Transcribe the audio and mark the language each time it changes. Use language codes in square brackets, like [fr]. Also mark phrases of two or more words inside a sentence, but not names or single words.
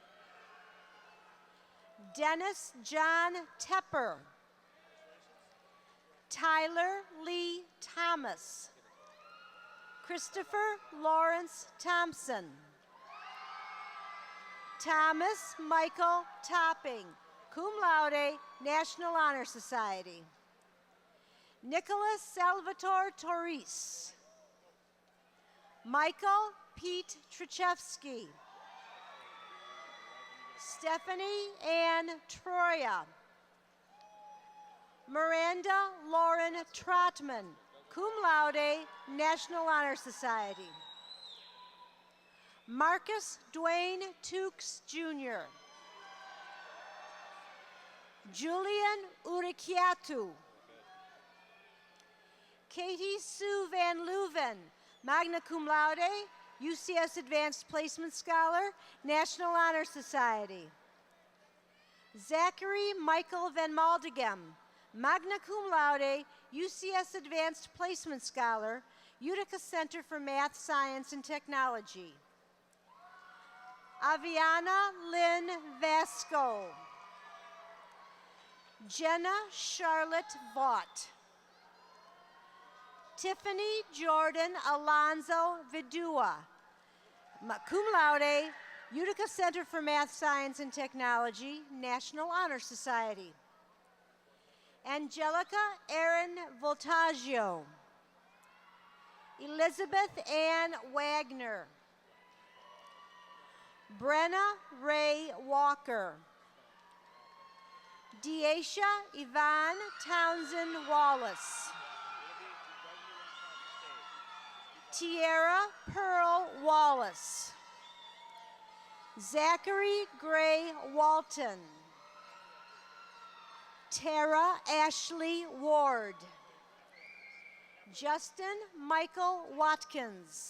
[en] Dennis John Tepper. Tyler Lee Thomas. Christopher Lawrence Thompson. Thomas Michael Topping, [la] cum laude, [en] National Honor Society. Nicholas Salvatore Torres. Michael Pete Trichevsky. Stephanie Ann Troya. Miranda Lauren Trotman, [la] cum laude, [en] National Honor Society. Marcus Dwayne Tukes, Jr. Julian Urikiatu. Katie Sue Van Leuven, [la] magna cum laude, [en] UCS Advanced Placement Scholar, National Honor Society. Zachary Michael Van Maldegem, [la] magna cum laude, [en] UCS Advanced Placement Scholar, Utica Center for Math, Science, and Technology. Aviana Lynn Vasco. Jenna Charlotte Vaught. Tiffany Jordan Alonzo Vidua, [la] cum laude, [en] Utica Center for Math, Science, and Technology, National Honor Society. Angelica Erin Voltaggio. Elizabeth Ann Wagner. Brenna Ray Walker. Deasia Yvonne Townsend Wallace. Tierra Pearl Wallace. Zachary Gray Walton. Tara Ashley Ward. Justin Michael Watkins.